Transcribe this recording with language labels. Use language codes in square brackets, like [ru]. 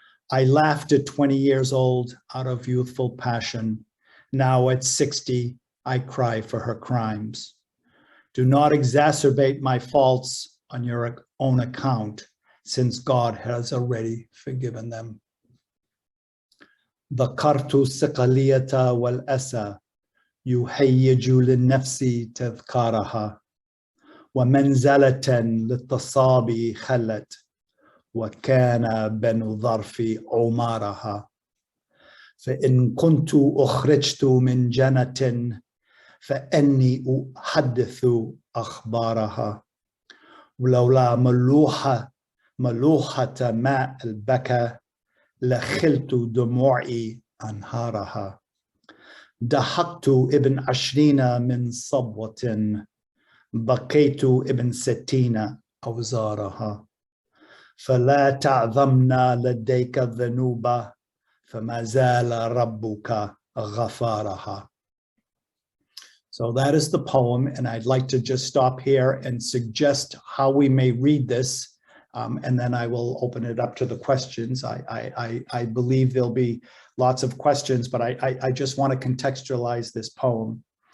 [en] I laughed at 20 years old out of youthful passion. Now at 60, I cry for her crimes. Do not exacerbate my faults on your own account, since God has already forgiven them. [ar] ذكرت السقلية والأسى يهيج للنفس تذكارها ومنزلة للتصابي خلت وكان بنو ظرف عمارها فإن كنت أخرجت من جنة فإني أحدث أخبارها ولولا ملوحة ماء البكا لخلت دموعي أنهارها ضحكت ابن 20 من صبوة بقيت ابن 60 أوزارها فلا تعظمنا لديك الذنوب فما زال ربك غفارها. [en] So that is the poem, and I'd like to just stop here and suggest how we may read this. And then I will open it up to the questions. I believe there'll be lots of questions, but I just want to contextualize this poem.